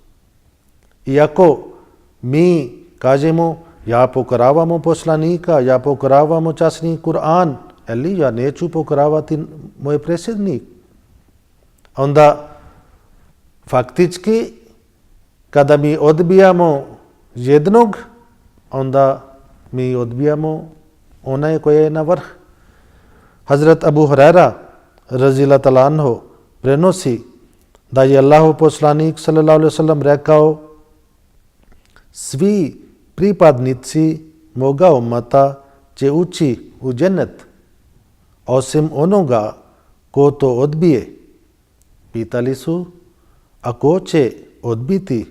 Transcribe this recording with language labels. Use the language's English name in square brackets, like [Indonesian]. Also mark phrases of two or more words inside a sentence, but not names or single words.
[Bosnian] Iako mi kažemo ja pokoravamo poslanika, ja pokoravamo časni Kur'an, ali ja neću pokoravati moj predsjednik. Onda faktički kada mi odbijamo jednog, onda mi odbijamo onaj koji je na vrh. Hazrat Abu Huraira [Arabic] رضي الله تعالى عنه [Bosnian] prenosi da je Allahov poslanik [Arabic] صلى الله عليه وسلم [Bosnian] rekao: svi pripadnici moga ummata će ući u džennet, osim onoga ko to odbije. Pitali su: a ko će odbiti?